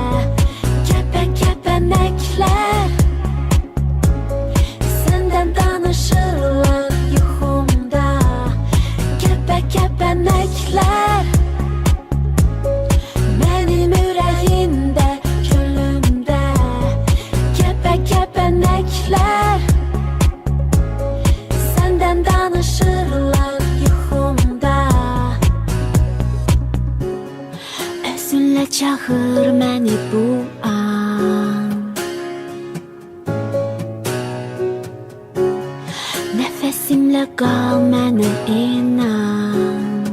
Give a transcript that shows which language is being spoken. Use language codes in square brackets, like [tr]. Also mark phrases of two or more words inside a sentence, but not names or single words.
[tr] Kepenekler senden [az] danışırlar yuxumda. [tr] Kepenekler benim yüreğimde, gönlümde. Kepenekler senden [az] danışırlar yuxumda. Özünlə çağır məni bu an. Nəfəsimlə qal mənə inan.